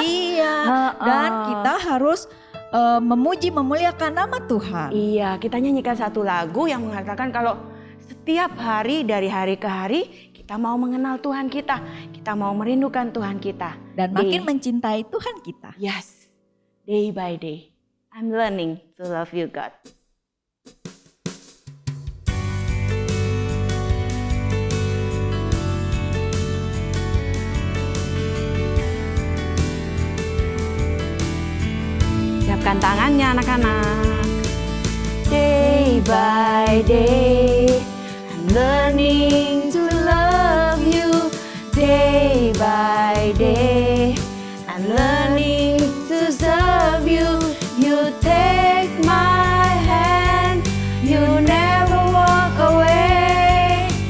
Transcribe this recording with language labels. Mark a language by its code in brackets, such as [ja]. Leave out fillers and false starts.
[id] Iya, dan kita harus memuji memuliakan nama Tuhan. Iya, kita nyanyikan satu lagu yang mengatakan kalau setiap hari dari hari ke hari kita mau mengenal Tuhan kita mau merindukan Tuhan kita. Dan makin mencintai Tuhan kita. [en] Yes, day by day, I'm learning to love you God. [id] Siapkan tangannya anak-anak. [en] Day by day, I'm learning to love you. Day by day, I'm learning to serve you. You take my hand, you never walk away.